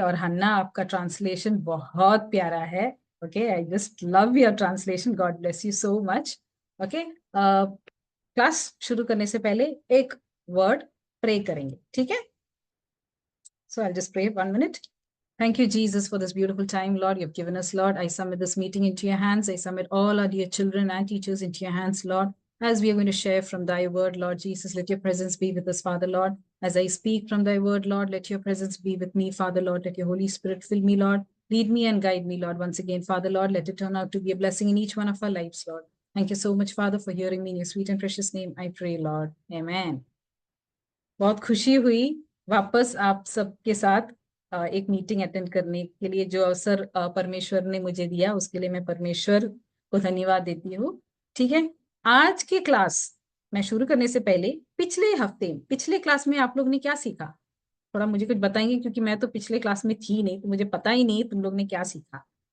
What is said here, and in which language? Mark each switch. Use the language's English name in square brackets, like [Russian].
[Hindi] और हन्ना आपका ट्रांसलेशन बहुत प्यारा है। [English] Okay, I just love your translation, God bless you so much. [Hindi] Okay, class शुरू करने से पहले एक वर्ड प्रे करेंगे, ठीक है। [English] So I just pray 1 minute। Thank you, Jesus, for this beautiful time, Lord. You've given us, Lord. I submit this meeting into your hands. I submit all our dear children and teachers into your hands, Lord. As we are going to share from thy word, Lord Jesus, let your presence be with us, Father, Lord. As I speak from thy word, Lord, let your presence be with me, Father, Lord. Let your Holy Spirit fill me, Lord. Lead me and guide me, Lord. Once again, Father, Lord, let it turn out to be a blessing in each one of our lives, Lord. Thank you so much, Father, for hearing me in your sweet and precious name. I pray, Lord. Amen. [Hindi] बहुत खुशी हुई वापस आप सबके साथ एक meeting attend करने के लिए जो अवसर परमेश्वर ने मुझे दिया उसके लिए मैं परमेश्वर को धन्यवाद देती हूँ। ठीक है, आज की क्लास मैं शुरू करने से पहले पिछले क्लास में आप लोग ने क्या सीखा, थोड़ा मुझे कुछ बताएंगे, क्योंकि मैं तो पिछले क्लास में थी नहीं तो मुझे पता ही नहीं तुम लोग ने क्या सीखा।